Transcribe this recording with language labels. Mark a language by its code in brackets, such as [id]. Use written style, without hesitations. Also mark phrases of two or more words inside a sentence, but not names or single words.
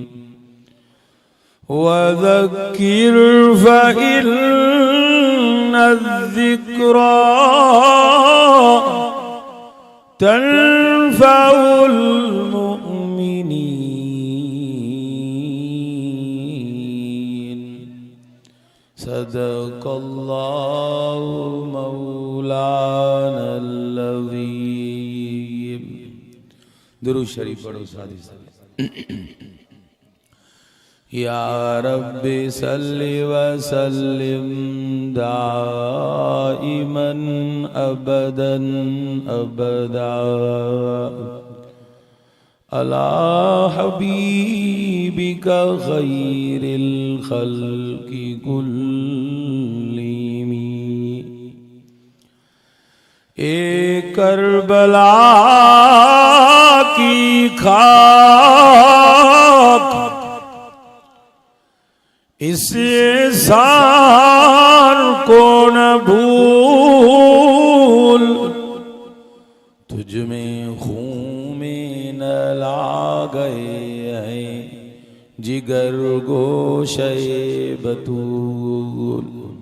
[ar] وذكر فإن الذكرى تنفع المؤمنين. صدق الله مولانا العظيم. [pa] درود شریف پڑھو سادی سادی. [ar] يا رب صل وسلم دائما أبدا أبدا على حبيبك خير الخلق كلهم. [ur] اے کربلا کی خاک اس احسان کو نہ بھول، تجھ میں خون میں نہ لا گئے ہیں جگر گوشے بتول.